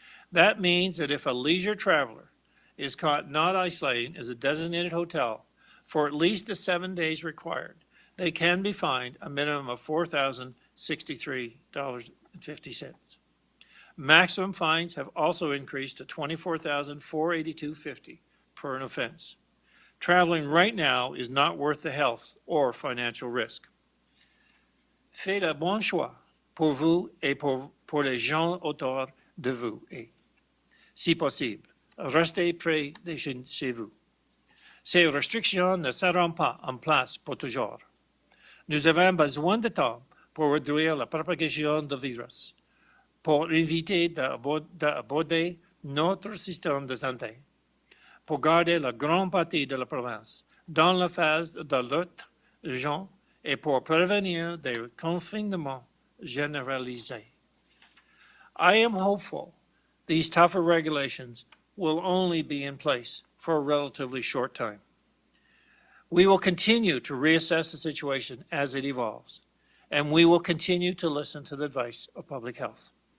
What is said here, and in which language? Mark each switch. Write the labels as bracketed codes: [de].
[en] That means that if a leisure traveler is caught not isolating as a designated hotel for at least the 7 days required, they can be fined a minimum of $4,063.50. Maximum fines have also increased to $24,482.50 per an offense. Traveling right now is not worth the health or financial risk. [fr] Faites le bon choix pour vous et pour les gens autour de vous. Et, si possible, restez près de chez vous. Ces restrictions ne seront pas en place pour toujours. Nous avons besoin de temps pour réduire la propagation du virus, pour éviter d'aborder notre système de santé, pour garder la grande partie de la province dans la phase d'alerte urgente et pour prévenir des confinements généralisés. [en] I am hopeful these tougher regulations will only be in place for a relatively short time. We will continue to reassess the situation as it evolves, and we will continue to listen to the advice of public health.